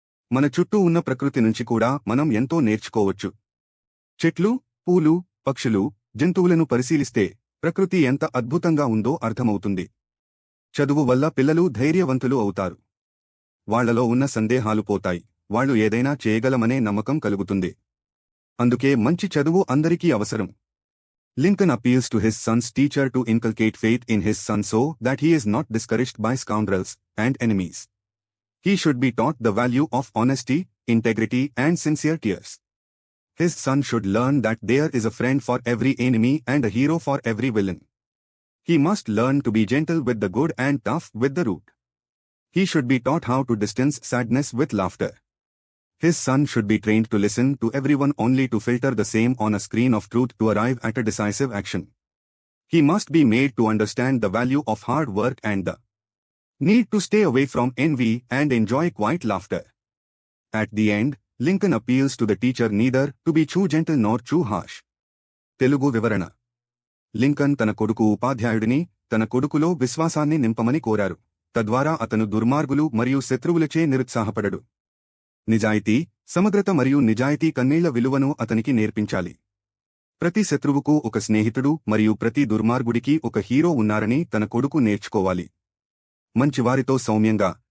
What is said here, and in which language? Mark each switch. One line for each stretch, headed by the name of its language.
Telugu: మన చుట్టూ ఉన్న ప్రకృతి నుంచి కూడా మనం ఎంతో నేర్చుకోవచ్చు. చెట్లు, పూలు, పక్షులు, జంతువులను పరిశీలిస్తే ప్రకృతి ఎంత అద్భుతంగా ఉందో అర్థమవుతుంది. చదువు వల్ల పిల్లలు ధైర్యవంతులు అవుతారు. వాళ్లలో ఉన్న సందేహాలు పోతాయి, వాళ్ళు ఏదైనా చేయగలమనే నమ్మకం కలుగుతుంది. అందుకే మంచి చదువు అందరికీ అవసరం.
English: Lincoln appeals to his son's teacher to inculcate faith in his son so that he is not discouraged by scoundrels and enemies. He should be taught the value of honesty, integrity and sincere tears. His son should learn that there is a friend for every enemy and a hero for every villain. He must learn to be gentle with the good and tough with the rude. He should be taught how to distance sadness with laughter. His son should be trained to listen to everyone only to filter the same on a screen of truth to arrive at a decisive action. He must be made to understand the value of hard work and the need to stay away from envy and enjoy quiet laughter. At the end, Lincoln appeals to the teacher neither to be too gentle nor too harsh.
Telugu: Telugu వివరణ. Lincoln తన కొడుకు ఉపాధ్యాయుడిని తన కొడుకులో విశ్వాసాన్ని నింపమని కోరారు. తద్వారా అతను దుర్మార్గులు మరియు శత్రువులచే నిరుత్సాహపడడు. నిజాయితీ, సమగ్రత మరియు నిజాయితీ కన్నీళ్ల విలువను అతనికి నేర్పించాలి. ప్రతి శత్రువుకు ఒక స్నేహితుడు మరియు ప్రతి దుర్మార్గుడికి ఒక హీరో ఉన్నారని తన కొడుకు నేర్చుకోవాలి. మంచివారితో సౌమ్యంగా,